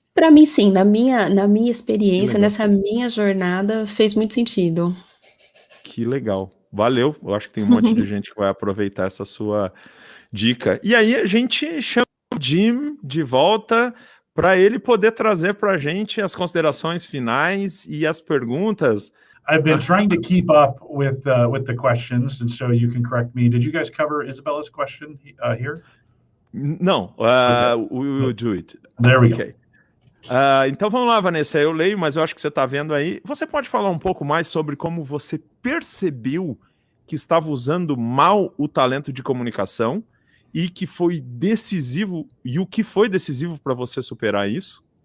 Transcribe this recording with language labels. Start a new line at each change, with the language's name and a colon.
Portuguese: Para mim, sim, na minha experiência, nessa minha jornada, fez muito sentido. Que legal. Valeu. Eu acho que tem um monte de gente que vai aproveitar essa sua dica. E aí a gente chama o Jim de volta para ele poder trazer para a gente as considerações finais e as perguntas.
English: I've been trying to keep up with the questions, and so you can correct me. Did you guys cover Isabella's question here?
Portuguese: Não,
English: we will do it. There we go.
Portuguese: Então vamos lá, Vanessa, eu leio, mas eu acho que você está vendo aí. Você pode falar um pouco mais sobre como você percebeu que estava usando mal o talento de comunicação e que foi decisivo, e o que foi decisivo para você superar isso?